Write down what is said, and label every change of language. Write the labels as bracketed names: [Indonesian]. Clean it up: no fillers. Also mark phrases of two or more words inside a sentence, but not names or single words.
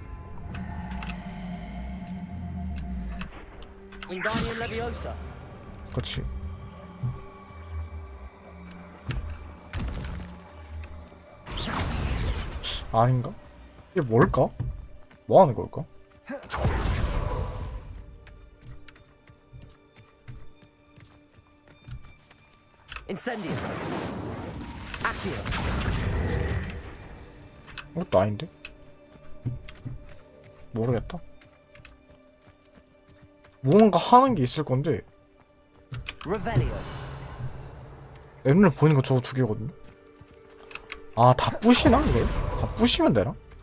[Latin] Wingardium Leviosa. [Korean] 그치. 아닌가? 이게 뭘까? 뭐 하는 걸까? [Latin] Incendio. Accio. [Korean] 이것도 아닌데? 모르겠다. 무언가 하는 게 있을 건데 [Latin] Revelio. [Korean] 앱을 보이는 거 저거 두 개거든요? 아, 다 부시나 이걸? 다 부시면 되나?